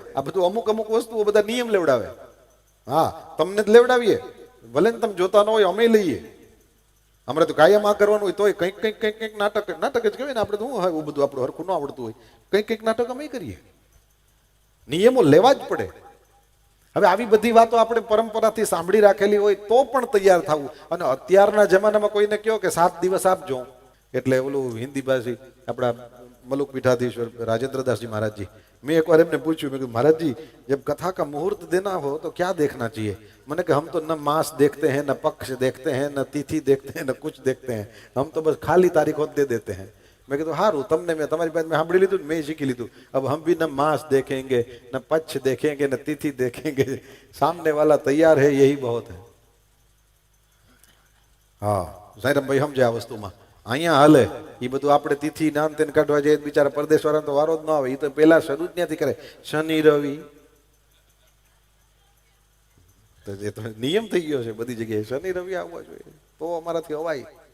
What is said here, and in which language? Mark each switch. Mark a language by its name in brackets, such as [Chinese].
[Gujarati] આ બધું અમુક વસ્તુઓ બધા નિયમ લેવડાવે. હા, તમને જ લેવડાવીએ, ભલે ને તમે જોતા ન હોય, અમે લઈએ. અમારે તો કાયમ આ કરવાનું હોય તોય કંઈક નાટક જ કહેવાય ને. આપણે તો શું હોય એવું બધું આપણું હરખું ન આવડતું હોય, કંઈક નાટક અમે કરીએ. નિયમો લેવા જ પડે. હવે આવી બધી વાતો આપણે પરંપરાથી સાંભળી રાખેલી હોય તો પણ તૈયાર થવું. અને અત્યારના જમાનામાં કોઈને કહો કે 7 દિવસ આપજો, એટલે ઓલું હિન્દી ભાષી આપણા મલુક પીઠાધીશ્વર રાજેન્દ્રદાસજી महाराज जी, [Hindi] मैं एक बार एमने पूछू, मैं महाराज जी जब कथा का मुहूर्त देना हो तो क्या देखना चाहिए? मैंने कहा हम तो न मास देखते हैं, न पक्ष देखते हैं, न तिथि देखते हैं, न कुछ देखते हैं, हम तो बस खाली तारीख दे देते हैं. मैं कहता हारू तमने मैं तुम्हारी बात में [Gujarati] સાંભળી લીધું, [Hindi] मैं सीखी લીધું. अब हम भी न मास देखेंगे, न पक्ष देखेंगे, न तिथि देखेंगे, सामने वाला तैयार है यही बहुत है. [Gujarati] हाँ સાહેબ ભાઈ સમજે આ વસ્તુમાં અહીંયા હાલે એ બધું. આપણે તિથિ નામ તેને કાઢવા જઈએ બિચારા પરદેશ વાળા તો વારો જ ન આવે. એ તો પેલા શરૂ જ ત્યાંથી કરે. શનિ રવિ તો એ તો નિયમ થઈ ગયો છે બધી જગ્યાએ, શનિ રવિ આવવા જોઈએ તો અમારાથી અવાય.